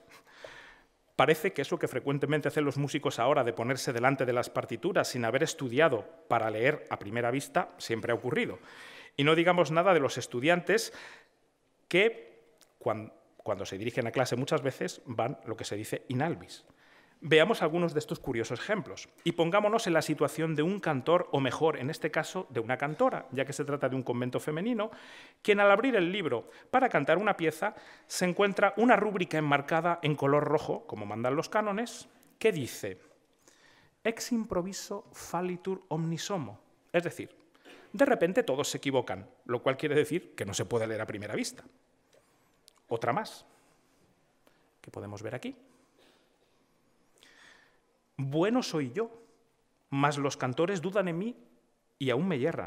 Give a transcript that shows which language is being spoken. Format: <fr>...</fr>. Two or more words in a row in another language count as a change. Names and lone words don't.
<es>Parece que eso que frecuentemente hacen los músicos ahora de ponerse delante de las partituras sin haber estudiado para leer a primera vista siempre ha ocurrido. Y no digamos nada de los estudiantes que, cuando se dirigen a clase muchas veces, van lo que se dice</es> <la>in albis.</la> <es>Veamos algunos de estos curiosos ejemplos y pongámonos en la situación de un cantor, o mejor, en este caso, de una cantora, ya que se trata de un convento femenino, quien al abrir el libro para cantar una pieza se encuentra una rúbrica enmarcada en color rojo, como mandan los cánones, que dice</es> <la>«Ex improviso fallitur omnis homo»,</la> <es>es decir, de repente todos se equivocan, lo cual quiere decir que no se puede leer a primera vista. Otra más, que podemos ver aquí. Bueno soy yo, mas los cantores dudan en mí y aún me yerran.</es>